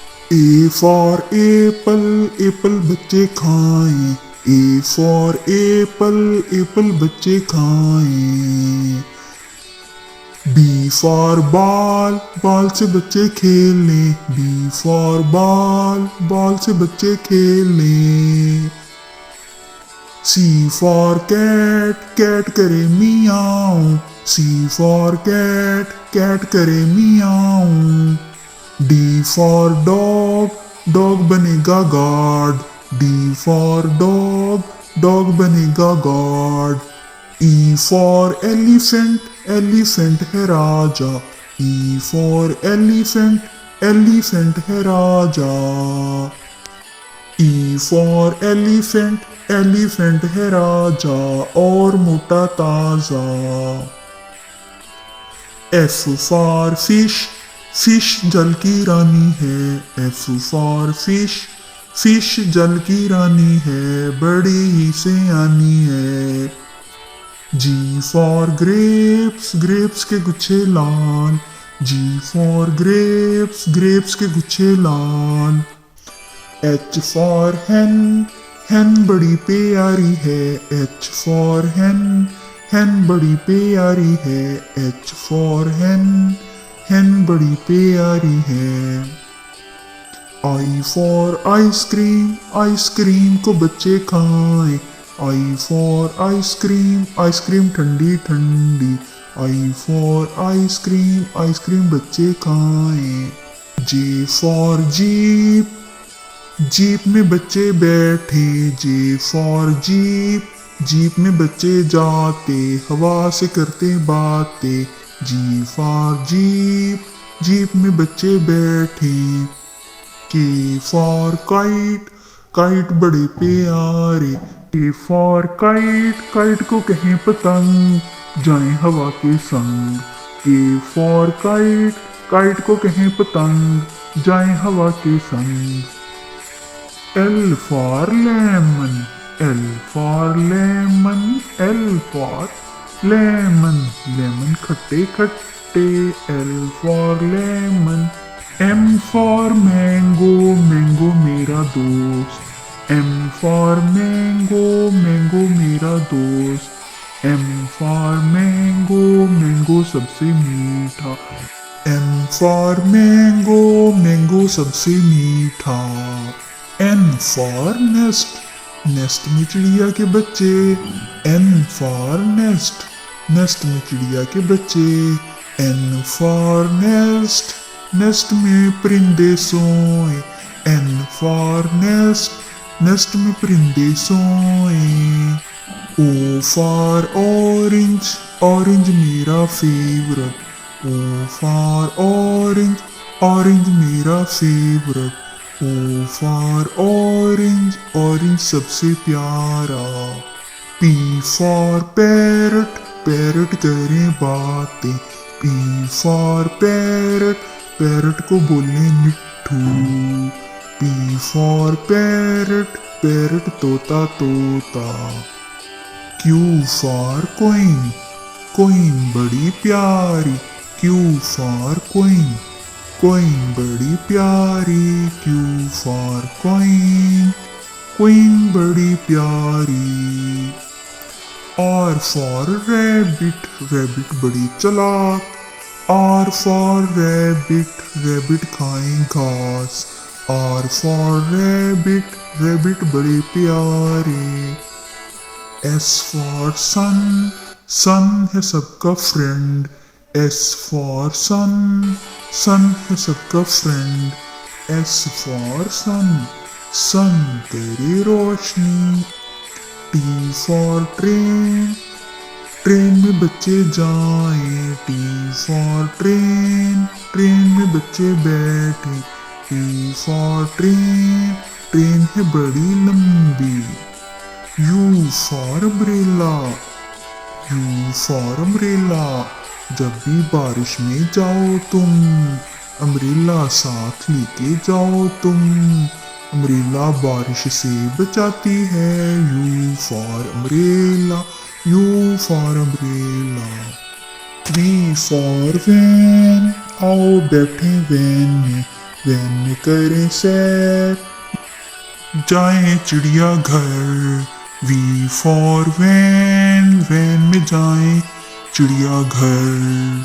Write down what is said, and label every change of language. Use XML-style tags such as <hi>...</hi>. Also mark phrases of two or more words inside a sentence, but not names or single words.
<en>A for apple, apple</en> <hi>बच्चे खाएं।</hi> <en>A for apple, apple</en> <hi>बच्चे खाएं।</hi> <en>B for ball, ball</en> <hi>से बच्चे खेलें।</hi> <en>B for ball, ball</en> <hi>से बच्चे खेलें।</hi> <en>C for cat, cat</en> <hi>करे मियाऊं।</hi> <en>C for cat, cat</en> <hi>करे मियाऊं।</hi> <en>D for dog, dog</en> <hi>बनेगा गार्ड।</hi> <en>D for dog, dog</en> <hi>बनेगा गार्ड।</hi> <en>E for elephant, elephant</en> <hi>है राजा।</hi> <en>E for elephant, elephant</en> <hi>है राजा।</hi> <en>E for elephant, elephant</en> <hi>है राजा और मोटा ताजा।</hi> <en>F for fish,</en> <hi>फिश जल की रानी है।</hi> <en>F for fish,</en> <hi>फिश जल की रानी है, बड़ी ही सियानी है।</hi> <en>G for grapes, grapes</en> <hi>के गुच्छे लाल।</hi> <en>G for grapes, grapes</en> <hi>के गुच्छे लाल।</hi> <en>H for hen, hen</en> <hi>बड़ी प्यारी है।</hi> <en>H for hen, hen</en> <hi>बड़ी प्यारी है।</hi> <en>H for hen, hen</en> <hi>बड़ी प्यारी है।</hi> <en>I for ice cream,</en> <hi>आइसक्रीम को बच्चे खाएं।</hi> <en>I for ice cream,</en> <hi>आइसक्रीम ठंडी ठंडी।</hi> <en>I for ice cream,</en> <hi>आइसक्रीम बच्चे खाएं।</hi> <en>J for jeep,</en> <hi>जीप में बच्चे बैठे।</hi> <en>J for jeep,</en> <hi>जीप में बच्चे जाते, हवा से करते बातें।</hi> <en>G for jeep,</en> <hi>जीप में बच्चे बैठे।</hi> <en>K for kite, kite</en> <hi>बड़े प्यारे।</hi> <en>K for kite, kite</en> <hi>को कहें पतंग, जाएं हवा के संग।</hi> <en>K for kite, kite</en> <hi>को कहें पतंग, जाएं हवा के संग।</hi> <en>L for lemon, L for lemon, L for lemon, lemon</en> <hi>खट्टे खट्टे।</hi> <en>L for lemon। M for mango, mango</en> <hi>मेरा दोस्त।</hi> <en>M for mango, mango</en> <hi>मेरा दोस्त।</hi> <en>M for mango, mango</en> <hi>सबसे मीठा।</hi> <en>M for mango, mango</en> <hi>सबसे मीठा।</hi> <en>N for nest, nest</en> <hi>में चिड़िया के बच्चे।</hi> <en>N for nest, nest</en> <hi>में चिड़िया के बच्चे।</hi> <en>N for nest, nest</en> <hi>में परिंदे सोए।</hi> <en>N for nest, nest</en> <hi>में परिंदे सोए।</hi> <en>O for orange, orange मेरा फेवरेट। O for orange, orange मेरा फेवरेट। O for orange, orange</en> <hi>सबसे प्यारा।</hi> <en>P for parrot, parrot</en> <hi>करे बातें।</hi> <en>P for parrot, parrot</en> <hi>को बोले मिट्ठू।</hi> <en>P for parrot, parrot</en> <hi>तोता तोता।</hi> <en>Q for coin, coin</en> <hi>बड़ी प्यारी।</hi> <en>Q for coin, coin</en> <hi>बड़ी प्यारी।</hi> <en>Q for coin, coin</en> <hi>बड़ी प्यारी।</hi> <en>R for rabbit, rabbit</en> <hi>बड़ी चालाक।</hi> <en>R for rabbit, rabbit</en> <hi>खाएं घास।</hi> <en>R for rabbit, rabbit</en> <hi>बड़े प्यारे।</hi> <en>S for sun, sun</en> <hi>है सबका</hi> <en>फ्रेंड। S for sun, sun</en> <hi>है सबका</hi> <en>फ्रेंड। S for sun, sun</en> <hi>तेरी रोशनी।</hi> <en>T for train,</en> <hi>ट्रेन में बच्चे जाएं।</hi> <en>T for train,</en> <hi>ट्रेन में बच्चे बैठे।</hi> <en>T for train,</en> <hi>ट्रेन है बड़ी लंबी।</hi> <en>U for umbrella, U for umbrella,</en> <hi>जब भी बारिश में जाओ तुम, अम्ब्रेला साथ लेके जाओ तुम। अम्ब्रेला बारिश से बचाती है।</hi> <en>U for umbrella, U for umbrella। V for van,</en> <hi>आओ बैठे वैन में। वैन में करें सैर, जाएं चिड़ियाघर।</hi> <en>V for van,</en> <hi>वैन में जाएं चिड़ियाघर।</hi>